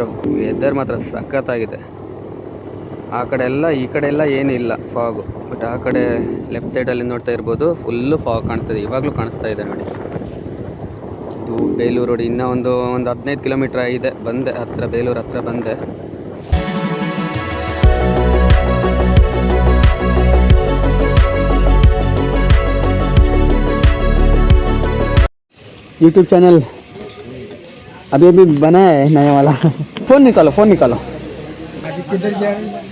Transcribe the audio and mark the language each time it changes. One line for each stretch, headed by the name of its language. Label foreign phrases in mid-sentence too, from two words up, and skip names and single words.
Kannada: ವೆದರ್ ಮಾತ್ರ ಸಖತ್ತಾಗಿದೆ. ಆ ಕಡೆ ಎಲ್ಲ ಈ ಕಡೆ ಎಲ್ಲ ಏನಿಲ್ಲ ಫಾಗು. ಬಟ್ ಆ ಕಡೆ ಲೆಫ್ಟ್ ಸೈಡಲ್ಲಿ ನೋಡ್ತಾ ಇರ್ಬೋದು,
English: full fog
Kannada: ಕಾಣ್ತದೆ. ಇವಾಗಲೂ ಕಾಣಿಸ್ತಾ ಇದೆ ನೋಡಿ. ಇದು ಬೇಲೂರು ರೋಡ್. ಇನ್ನೂ ಒಂದು 15 ಕಿಲೋಮೀಟ್ರ್ ಇದೆ, ಬಂದೆ ಹತ್ರ, ಬೇಲೂರು ಹತ್ರ ಬಂದೆ.
Hindi: यूट्यूब चैनल अभी बना है नया वाला। फ़ोन निकालो अभी किधर जा रहे हैं?